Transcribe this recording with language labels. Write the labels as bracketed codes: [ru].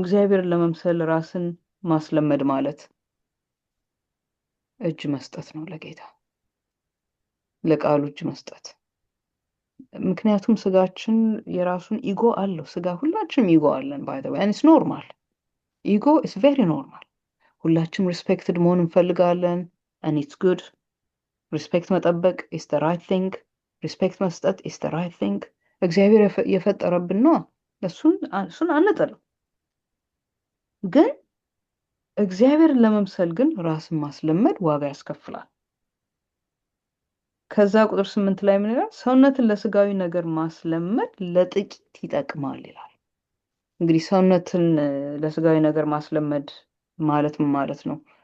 [am] እግዚአብሔርን ለመምሰል ራስን ማስለመድ ማለት እጅ መስጠት ነው ለጌታ፣ ለቃሉ እጅ መስጠት። ምክንያቱም ስጋችን የራሱን ኢጎ አለው። ስጋ ሁላችንም ኢጎ አለን። [en] ባይ ዘ ዌይ ኢትስ ኖርማል። ኢጎ ኢስ ቬሪ ኖርማል። [am] ሁላችንም ሪስፔክትድ መሆን እንፈልጋለን። [en] and it's good. [am] ሪስፔክት መጠበቅ [en] is the right thing. [am] ሪስፔክት መስጠት [en] is the right thing. [am] እግዚአብሔር የፈጠረብን ነው። እሱን አንጥልም። ግን እግዚአብሔርን ለመምሰል ግን ራስን ማስለመድ ዋጋ ያስከፍላል። ከዛ ቁጥር 8 ላይ ምን ይላል? ሰውነትን ለስጋዊ ነገር ማስለመድ ለጥቂት ይጠቅማል ይላል። እንግዲህ ሰውነትን ለስጋዊ ነገር ማስለመድ ማለት ምን ማለት ነው?